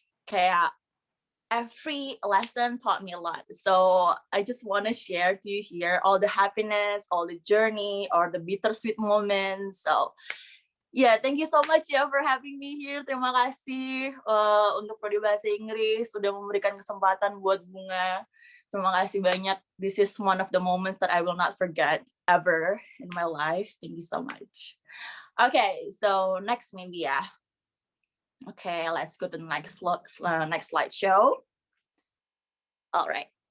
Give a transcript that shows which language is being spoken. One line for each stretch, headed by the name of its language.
English: Kayak every lesson taught me a lot. So I just want to share to you here all the happiness, all the journey, or the bittersweet moments. So yeah, thank you so much ya for having me here.
Indonesian: Terima kasih untuk Prodi Bahasa Inggris sudah memberikan kesempatan buat Bunga. Terima kasih banyak.
English: This is one of the moments that I will not forget ever in my life. Thank you so much. Okay, so next maybe ya. Okay, let's go to the next slideshow. All right.